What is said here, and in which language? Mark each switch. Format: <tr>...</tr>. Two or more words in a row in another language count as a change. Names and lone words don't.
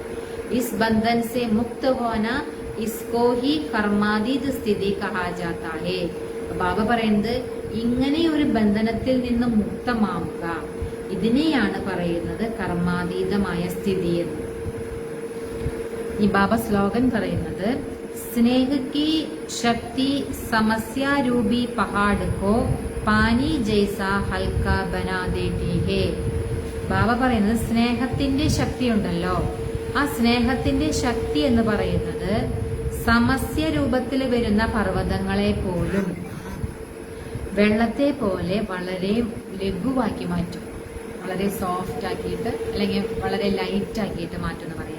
<hi>इस बंधन से मुक्त होना इसको ही कर्मातीत स्थिति कहा जाता है.</hi> <ml>ബാബ പറയുന്നത് ഇങ്ങനെ ഒരു ബന്ധനത്തിൽ നിന്ന് മുക്തമാവുക, ഇതിനെയാണ് പറയുന്നത് കർമാതീതമായ സ്ഥിതി എന്ന്. ഈ ബാബ ശ്ലോകൻ പറയുന്നത്</ml> <hi>സ്നേഹ की शक्ति समस्यारूपी पहाड़ को पानी जैसा हल्का बना देती है.</hi> <ml>ബാബ പറയുന്നത് സ്നേഹത്തിന്റെ ശക്തി ഉണ്ടല്ലോ, ആ സ്നേഹത്തിന്റെ ശക്തി എന്ന് പറയുന്നത് സമസ്യ രൂപത്തിൽ വരുന്ന പർവ്വതങ്ങളെ പോലും വെള്ളത്തെ പോലെ വളരെ ലഘുവാക്കി മാറ്റും, വളരെ സോഫ്റ്റ് ആക്കിയിട്ട് അല്ലെങ്കിൽ വളരെ ലൈറ്റ് ആക്കിയിട്ട് മാറ്റും എന്ന് പറയാം.</ml>